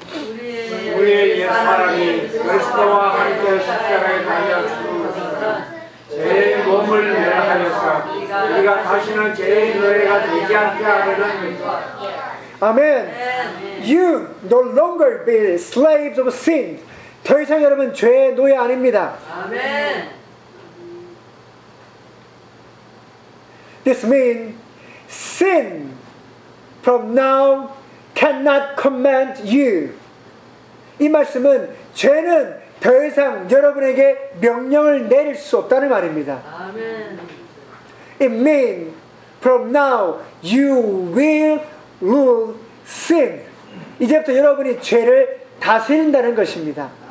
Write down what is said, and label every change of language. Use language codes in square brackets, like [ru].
[ko] 우리의 옛사람이 그리스도와 함께 십자가에 달려 죽음을 제 몸을 멸하였사 우리가 다시는 제 노예가 되지 않게 하려는 것입니다. [en] 아멘. You no longer be slaves of sin. [ko] 더 이상 여러분 죄의 노예 아닙니다. 아멘. [en] This means sin from now cannot command you. [ko] 이 말씀은 죄는 더 이상 여러분에게 명령을 내릴 수 없다는 말입니다. 아멘. [en] It means from now you will rule sin. [ko] 이제부터 여러분이 죄를 다스린다는 것입니다.